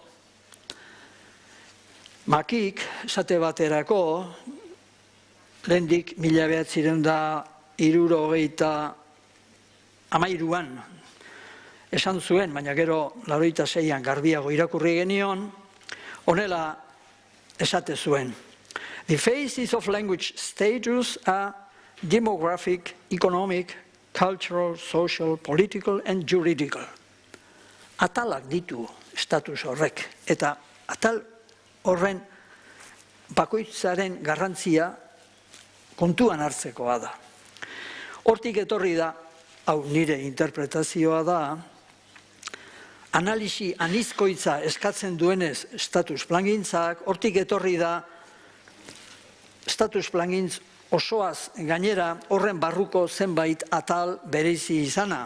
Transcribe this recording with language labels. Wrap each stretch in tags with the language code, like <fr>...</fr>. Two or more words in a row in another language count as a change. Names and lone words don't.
<eu>Makik, esate baterako, lehendik 1973an esan zuen, baina gero 86an garbiago irakurri genion, honela esate zuen.</eu> <en>The phases of language status are demographic, economic, cultural, social, political and juridical.</en> <eu>Atalak ditu status horrek, eta atal horren bakoitzaren garrantzia kontuan hartzekoa da. Hortik etorri da, hau nire interpretazioa da, analisi anizkoitza eskatzen duenez status plangintzak, hortik etorri da, status plangintz osoaz gainera horren barruko zenbait atal bereizi izana.</eu>